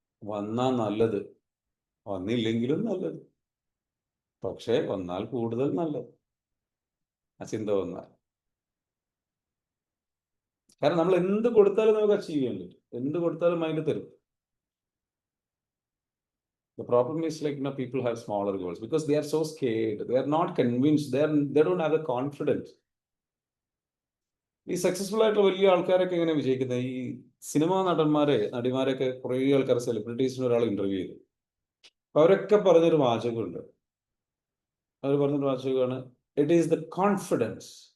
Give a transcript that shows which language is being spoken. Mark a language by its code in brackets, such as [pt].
[ml] വന്നാ നല്ലത്, വന്നില്ലെങ്കിലും നല്ലത്. പക്ഷേ വന്നാൽ കൂടുതൽ നല്ലത് ആ ചിന്ത വന്നാൽ. കാരണം നമ്മൾ എന്ത് കൊടുത്താലും നമുക്ക് അച്ചീവ് ചെയ്യാൻ പറ്റും. എന്ത് കൊടുത്താലും മൈൻഡ് തരും. [en] The problem is people have smaller goals because they are so scared. They are not convinced. They don't have the confidence. [ml] ഈ സക്സസ്ഫുൾ ആയിട്ടുള്ള വലിയ ആൾക്കാരൊക്കെ എങ്ങനെ വിജയിക്കുന്നത്? ഈ സിനിമാ നടിമാരൊക്കെ കുറേ ആൾക്കാർ, സെലിബ്രിറ്റീസിന് ഒരാൾ ഇന്റർവ്യൂ ചെയ്തു. അവരൊക്കെ പറഞ്ഞൊരു വാചകമുണ്ട്. അവർ പറഞ്ഞൊരു വാചകമാണ്, [en] It is the confidence.